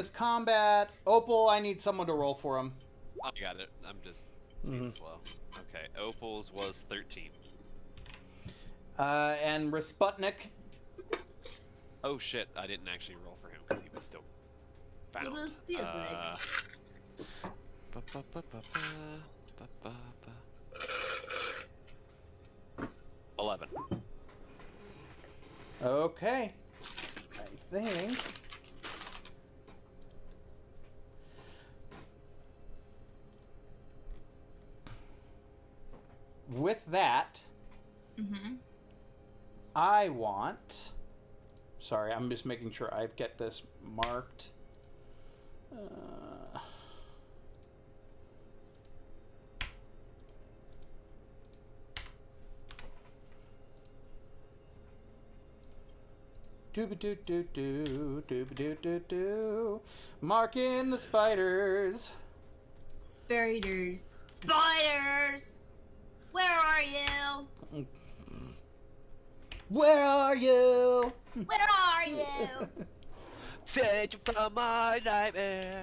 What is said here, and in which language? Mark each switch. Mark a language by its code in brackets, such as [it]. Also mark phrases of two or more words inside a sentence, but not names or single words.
[en] this combat. Opal, I need someone to roll for him. I got it. I'm just being Mhm. slow. Okay, Opal's was 13. And Rasputnik. Oh shit, I didn't actually roll for him because he was still found. Rasputnik. Ba-ba-ba-ba-ba, ba-ba-ba. 11. Okay. I think... With that, Mm-hmm. I want... Sorry, I'm just making sure I get this marked. Dooba-doo-doo-doo, dooba-doo-doo-doo. Marking the spiders. Spiders. Spiders! Where are you? Where are you? Where are you? Save you from my nightmare.